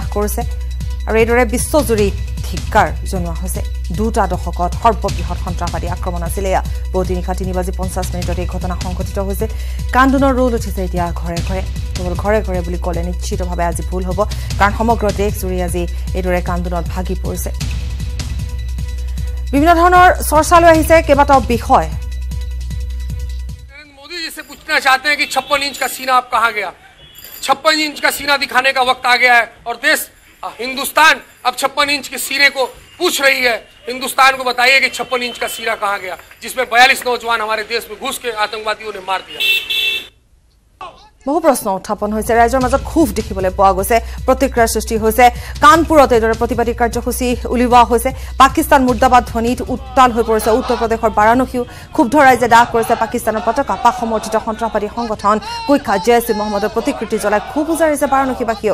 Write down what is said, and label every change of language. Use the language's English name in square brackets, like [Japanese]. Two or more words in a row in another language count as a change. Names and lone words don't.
[Assamese] কৰিছে আৰু এইদৰে বিশ্বজুৰি ধিক্কাৰ জনোৱা হৈছে দুটা দশকত সৰ্ববৃহৎ সন্ত্ৰাসবাদী আক্ৰমণ আছিল এয়া পুৱতিনিশা 3:50 এই ঘটনা সংঘটিত হৈছে কান্দোনৰ ৰোল উঠিছে এতিয়া ঘৰে ঘৰে কেৱল ঘৰে ঘৰে বুলি ক'লে নিশ্চিতভাৱে আজি ভুল হ'ব কাৰণ সমগ্ৰ দেশ জুৰি আজি এইদৰে কান্দোনত ভাগি পৰিছে বিভিন্ন ধৰণৰ চৰ্চা লৈ আহিছে কেইবাটাও বিষয় [Hindi] मोदी जी से पूछना चाहते हैं कि 56 इंच का सीना आप कहाँ गया 56 इंच का सीना दिखाने का वक्त आ गया है और देश हिंदुस्तान अब 56 इंच के सीने को पूछ रही है हिंदुस्तान को बताइए कि 56 इंच का सीना कहाँ गया जिसमें 42 नौजवान हमारे देश में घुस के आतंकवादियों ने मार दिया [Assamese] বহু প্ৰশ্ন উত্থাপন হৈছে ৰাজ্যৰ মাজত খুব দেখিবলৈ পোৱা গৈছে প্ৰতিক্ৰিয়াৰ সৃষ্টি হৈছে কানপুৰত এইদৰে প্ৰতিবাদী কাৰ্যসূচী উলিওৱা হৈছে পাকিস্তান মুৰ্দাবাদ ধ্বনিত উত্তাল হৈ পৰিছে উত্তৰ প্ৰদেশৰ বাৰাণসীও ক্ষুব্ধ ৰাইজে দাহ কৰিছে পাকিস্তানৰ পতাকা পাক সমৰ্থিত সন্ত্ৰাসবাদী সংগঠন কুইখা জেএছ মহম্মদৰ প্ৰতিকৃতি জ্বলাই খুব উজাৰিছে বাৰাণসীবাসীয়েও